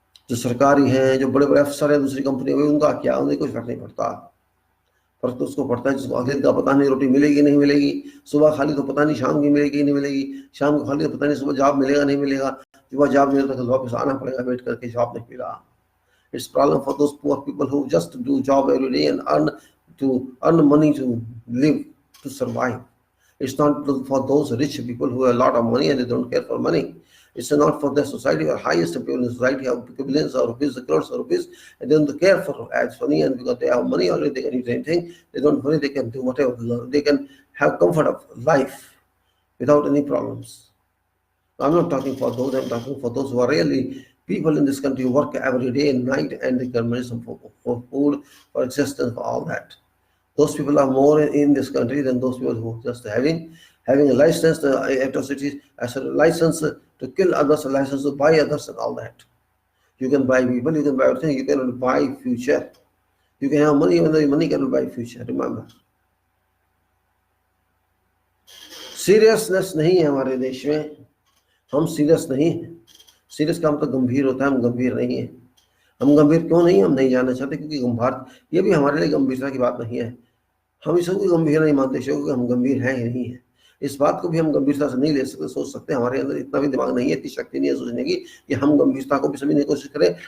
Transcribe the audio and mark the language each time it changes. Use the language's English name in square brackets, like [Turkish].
[Hindi] जो सरकारी हैं, जो बड़े बड़े अफसर हैं दूसरी कंपनी में, उनका क्या, उन्हें कुछ फर्क नहीं पड़ता। फर्क तो उसको पड़ता है जिसको अगले दिन का पता नहीं रोटी मिलेगी नहीं मिलेगी, सुबह खाली तो पता नहीं शाम की मिलेगी नहीं मिलेगी, शाम को खाली तो पता नहीं सुबह जॉब मिलेगा नहीं मिलेगा, सुबह जॉब मिले तो वापस आना पड़ेगा वेट करके, जॉब नहीं मिला। [English] It's problem for those poor people who just do job every day and earn money to live, to survive. It's not for those rich people who have a lot of money and they don't care for money. It's not for the society or highest people in the society have billions of rupees, crores of rupees, and they don't care for as money, and because they have money already, they can use anything. They don't worry, they can do whatever they love. They can have comfort of life without any problems. I'm not talking for those, I'm talking for those who are really people in this country who work every day and night and they can manage for food, for existence, for all that. Those people are more in this country than those people who just having a license, atrocities, as a license to kill others, a license to buy others and all that. You can buy people, you can buy everything, you cannot buy future. You can have money, even though money cannot buy future, remember. [Hindi] Seriousness नहीं है हमारे देश में, हम serious नहीं हैं। Serious काम तो गंभीर होता है, हम गंभीर नहीं है। हम गंभीर क्यों नहीं, हम नहीं जानना चाहते, क्योंकि भारत ये भी हमारे लिए गंभीरता की बात नहीं है। हम इसको भी गंभीर नहीं मानते, क्योंकि हम गंभीर हैं ही नहीं है। इस बात को भी हम गंभीरता से नहीं ले सकते, सोच सकते, हमारे अंदर इतना भी दिमाग नहीं है, इतनी शक्ति नहीं है सोचने की कि हम गंभीरता को भी समझने की कोशिश करें।